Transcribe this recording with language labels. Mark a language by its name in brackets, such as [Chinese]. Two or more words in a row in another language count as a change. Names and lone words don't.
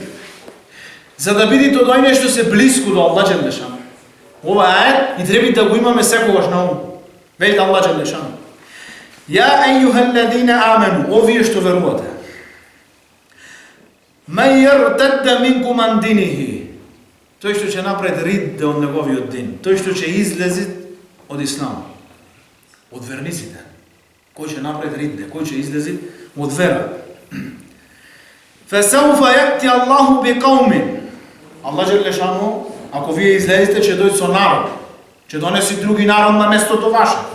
[Macedonian] За да бидете од оној што се блиску до Аллах Джелешану. Ова ајет и треба да го имаме секогаш на ум. Вели Аллах Джелешану: [Arabic] "يا أيها الذين آمنوا", [Macedonian] овие што верувате. [Arabic] "من يرتد منكم عن دينه", [Macedonian] тој што ќе направи ридде од неговиот дин, тој што ќе излезе од ислам, од верниците. Кој ќе направи ридде, кој ќе излезе од вера. [Arabic] "فسوف يأتي الله بقوم", [Macedonian] Аллах Джелешану, ако вие излезете, ќе дојде со народ, ќе донеси други народ на местото ваше.